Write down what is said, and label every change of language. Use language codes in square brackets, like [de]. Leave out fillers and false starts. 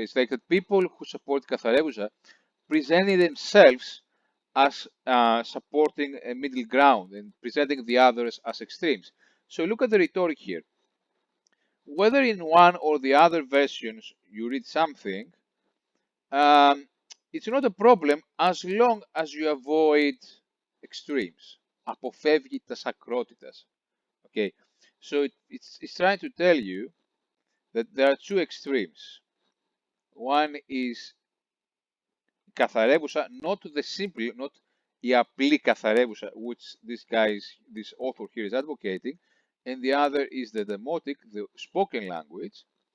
[en] It's like that people who support Katharevousa presenting themselves as supporting a middle ground and presenting the others as extremes. So look at the rhetoric here. Whether in one or the other versions you read something, um, it's not a problem as long as you avoid extremes. [el] Αποφεύγει τας ακρότητας. [en] Okay, so it's trying to tell you that there are two extremes. One is καθαρεύουσα, not the simple, not [el] η απλή καθαρεύουσα, [en] which this author here is advocating, and the other is the demotic, the spoken language.